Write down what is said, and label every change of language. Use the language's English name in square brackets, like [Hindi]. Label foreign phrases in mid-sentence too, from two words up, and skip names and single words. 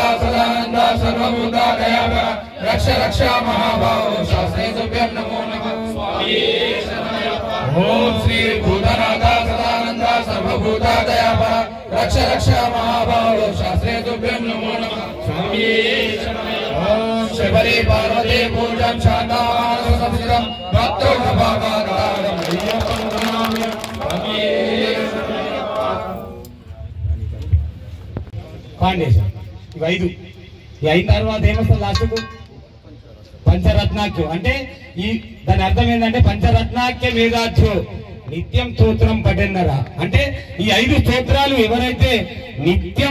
[Sanskrit] सदानंदा सर्वभूतादयापर रक्ष रक्ष महाभागो शास्त्रे सुभ्यं नमो नमः स्वामी ओम श्री भूतनाथा सदानंदा सर्वभूतादयापर रक्ष रक्ष महाभागो शास्त्रे सुभ्यं नमो नमः स्वामी शिवरी पार्वती पूजं शान्तामानसंस्थितं भक्तो भवाकाराणं अय्यप्पं नमाम्यहं स्वामी [Telugu] పాండేశం ఇవి 5 ఈ 5 తర్వాత ఏమొస్తుంది లాస్ట్కు పంచరత్నాఖ్యం అంటే ఈ దాని అర్థం ఏంటంటే [Sanskrit] పంచరత్నాఖ్య వేదాఖ్యో నిత్యం స్తోత్రం పఠెన్నరా [Telugu] అంటే ఈ 5 స్తోత్రాలు ఎవరైతే నిత్యం